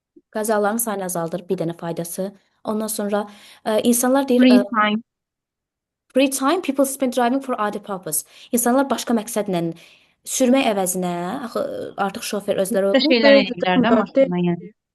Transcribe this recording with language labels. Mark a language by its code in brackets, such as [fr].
[az] Qazaların sayını azaldır. Bir dənə faydası. Ondan sonra insanlar deyir, [en] Free time. free time people spend driving for other purpose. [az] İnsanlar başqa məqsədlə sürmək əvəzinə, axı artıq şofer özləri Bir olub. şeylər edirlər də maşında yəni.